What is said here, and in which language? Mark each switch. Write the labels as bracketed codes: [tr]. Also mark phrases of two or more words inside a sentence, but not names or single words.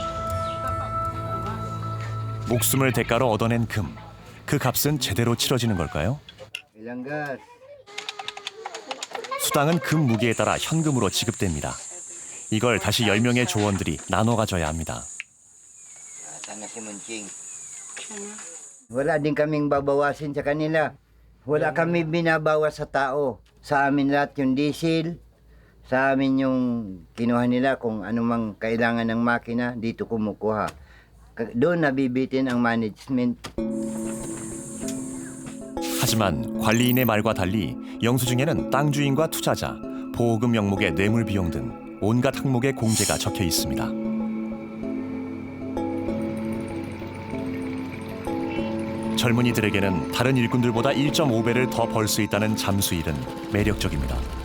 [ko] 목숨을 대가로 얻어낸 금. 그 값은 제대로 치러지는 걸까요? 수당은 금 무게에 따라 현금으로 지급됩니다. 이걸 다시 10명의 조원들이 나눠 가져야 합니다. [tl] Wala din kaming babawasin sa kanila. Wala kami binabawas sa tao. Sa amin lahat yung diesel, sa amin yung kinuha nila kung anumang kailangan ng makina, dito kumukuha. Doon nabibitin ang management. [ko] 하지만 관리인의 말과 달리 영수증에는 땅 주인과 투자자, 보호금 명목의 뇌물 비용 등 온갖 항목의 공제가 적혀 있습니다. 젊은이들에게는 다른 일꾼들보다 1.5배를 더 벌 수 있다는 잠수 일은 매력적입니다.